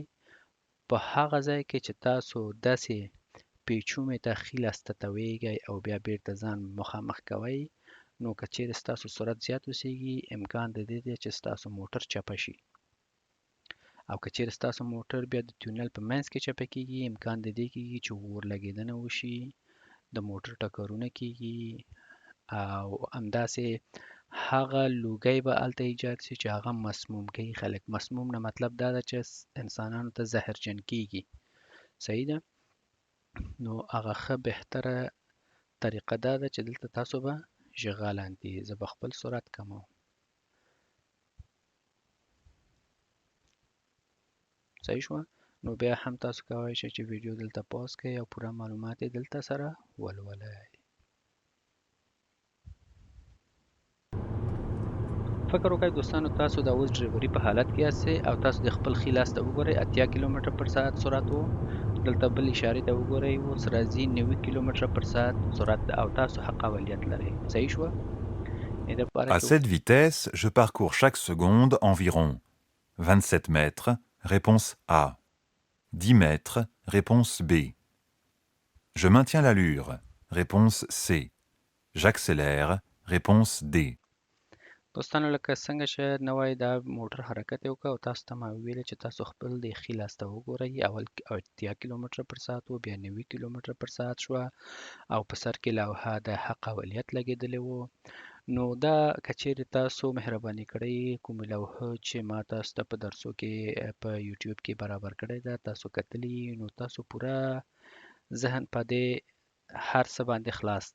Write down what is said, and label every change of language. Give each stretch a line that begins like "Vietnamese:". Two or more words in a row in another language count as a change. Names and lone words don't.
Pashto: په هغه ځای کې چې تاسو داسې پیچومې ته ښي لاس ته تاویږئ او بیا بیرته ځان مخامخ کوئ نو که چیرې ستاسو سرعت زیات اوسیږي امکان د دې دی چې ستاسو موټر چپه شي او که چیرې ستاسو موټر بیا د تونل په منځ کې چپه کیږي امکان د دې کیږي چې اور لګېدنه وشي د موټر ټکرونه کیږي او همداسې هغه لوګی به هلته ایجاد شي چې هغه مسموم کوي خلک. مسموم نه مطلب دا ده چې انسانانو ته زهرجن کیږي. صحیح ده؟ نو هغه ښه بهتره طریقه دا ده چې دلته تاسو به
French: je ralentis
Pashto: زه به خپل سرعت کموم. صحیح شوه؟ نو بیا هم تاسو کولی شئ چې ویډیو دلته پاز کړئ او پوره معلومات یې دلته سره ولولئ. فکر وکړئ دوستانو تاسو دا اوس ډریوري په حالت کې یاستئ او تاسو د خپل ښي لاس ته وګورئ 80 کیلومتر پر ساعت سرعت و. دلته بل اشارې ته وګورئ اوس راځي 90 کیلومتر پر ساعت سرعت ده او تاسو حق اوليت لرئ. صحیح شوه؟
French: À cette vitesse, je parcours chaque seconde environ 27 mètres, réponse A. 10 mètres, réponse B. Je maintiens l'allure, réponse C. J'accélère, réponse D.
Pashto: دوستانو لکه څنګه چې نوی دا موټر حرکت یې وکړ او تاسو ته ما ویلې چې تاسو خپل د ښي لاس ته وګورئ اول 80 کیلومتر پر ساعت و بیا 90 کیلومتر پر ساعت شوه او په سر کې لوحه د حق اولیت لګېدلې و. نو دا که چیرې تاسو مهرباني کړئ کومې لوحه چې ما تاسو ته په درسو کې په یوټیوب کې برابر کړی ده تاسو کتلي نو تاسو پوره ذهن په دې هر څه باندې خلاص ده.